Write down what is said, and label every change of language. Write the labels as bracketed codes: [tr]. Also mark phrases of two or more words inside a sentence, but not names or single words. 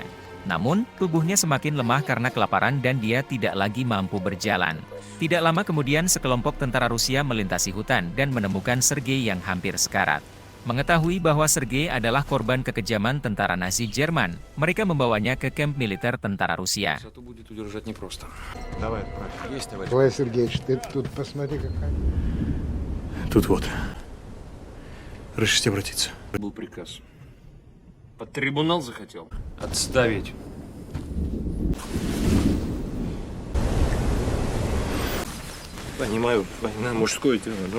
[id] Namun, tubuhnya semakin lemah karena kelaparan dan dia tidak lagi mampu berjalan. Tidak lama kemudian sekelompok tentara Rusia melintasi hutan dan menemukan Sergei yang hampir sekarat. Mengetahui bahwa Sergei adalah korban kekejaman tentara Nazi Jerman, mereka membawanya ke kamp militer tentara Rusia. [ru] Ой, Сергей, ты тут посмотри какая. Тут вот. Разрешите обратиться? Был приказ. Под трибунал захотел? Отставить. Понимаю, мужское дело, но...